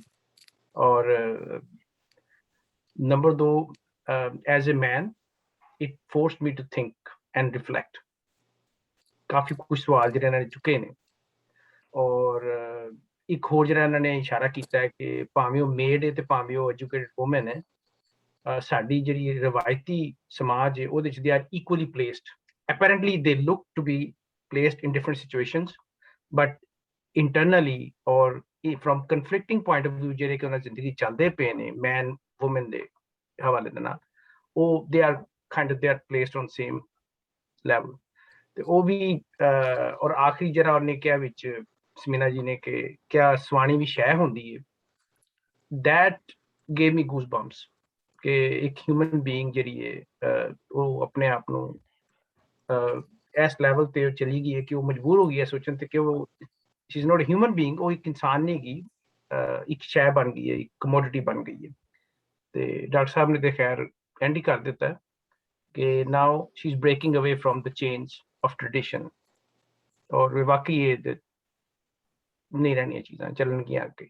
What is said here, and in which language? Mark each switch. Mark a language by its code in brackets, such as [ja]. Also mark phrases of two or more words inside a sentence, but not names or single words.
[en] ਔਰ ਨੰਬਰ 2, as a man it forced me to think and reflect. [pa] ਕਾਫੀ ਕੁਝ ਸਵਾਲ ਜਿਹੜੇ ਇਹਨਾਂ ਨੇ ਚੁੱਕੇ ਨੇ, ਔਰ ਇੱਕ ਹੋਰ ਜਿਹੜਾ ਇਹਨਾਂ ਨੇ ਇਸ਼ਾਰਾ ਕੀਤਾ ਹੈ ਕਿ ਭਾਵੇਂ ਉਹ ਮੇਡ ਹੈ ਤੇ ਭਾਵੇਂ ਉਹ [en] educated woman [pa] ਹੈ, ਸਾਡੀ ਜਿਹੜੀ ਰਵਾਇਤੀ ਸਮਾਜ ਹੈ ਉਹਦੇ 'ਚ [en] they are equally placed. Apparently they look to be placed in different situations, but internally or from conflicting point of view [pa] ਜਿਹੜੇ ਕਿ ਉਹਨਾਂ ਜ਼ਿੰਦਗੀ ਚੱਲਦੇ ਪਏ ਨੇ ਮੈਨ ਵੂਮਨ ਦੇ ਹਵਾਲੇ ਦੇ ਨਾਲ, ਉਹ [en] they are placed on same level। [pa] ਤੇ ਉਹ ਵੀ ਔਰ ਆਖਰੀ ਜਿਹੜਾ ਉਹਨੇ ਕਿਹਾ ਵਿੱਚ ਸਮੀਨਾ ਜੀ ਨੇ ਕਿ ਕਿਆ ਸਵਾਣੀ ਵੀ ਸ਼ੈ ਹੁੰਦੀ ਹੈ, [en] that gave me goosebumps [pa] ਕਿ ਇੱਕ [en] human being [pa] ਜਿਹੜੀ ਹੈ ਉਹ ਆਪਣੇ ਆਪ ਨੂੰ ਇਸ ਲੈਵਲ ਤੇ ਚਲੀ ਗਈ ਹੈ ਕਿ ਉਹ ਮਜਬੂਰ ਹੋ ਗਈ ਹੈ ਸੋਚਣ ਤੇ ਕਿ ਉਹ [en] she is not human being, [pa] ਉਹ ਇੱਕ ਇਨਸਾਨ ਨਹੀਂ ਹੈਗੀ, ਇੱਕ ਸ਼ੈ ਬਣ ਗਈ ਹੈ, ਇੱਕ ਕਮੋਡਿਟੀ ਬਣ ਗਈ ਹੈ। ਤੇ ਡਾਕਟਰ ਸਾਹਿਬ ਨੇ ਤੇ ਖੈਰ ਐਂਡ ਹੀ ਕਰ ਦਿੱਤਾ ਕਿ [en] now she is breaking away from the change of tradition, [pa] ਔਰ ਵਾਕਈ ਇਹ ਨਹੀਂ ਰਹਿਣੀਆਂ ਚੀਜ਼ਾਂ, ਚੱਲਣਗੀਆਂ ਅੱਗੇ।